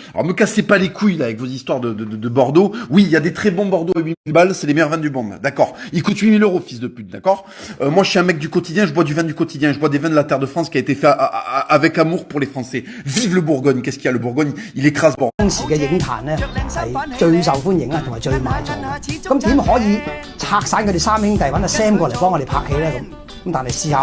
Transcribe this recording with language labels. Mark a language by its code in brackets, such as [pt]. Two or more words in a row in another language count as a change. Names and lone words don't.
[fr] Alors, me cassez pas les couilles, là, avec vos histoires de Bordeaux. Oui, il y a des très bons Bordeaux à 8000 balles, c'est les meilleurs vins du monde. D'accord. Ils coûtent 8000 euros, fils de pute, d'accord? Moi, je suis un mec du quotidien, je bois du vin du quotidien, je bois des vins de la terre de France qui a été fait avec amour pour les Français. Vive le Bourgogne. Qu'est-ce qu'il y a? Le Bourgogne, il écrase Bordeaux. [yue] 當時嘅影壇咧係最受歡迎啊，同埋最賣座嘅。咁點可以拆散佢哋三兄弟揾阿 Sam 過嚟幫我哋拍戲咧？咁但係試下。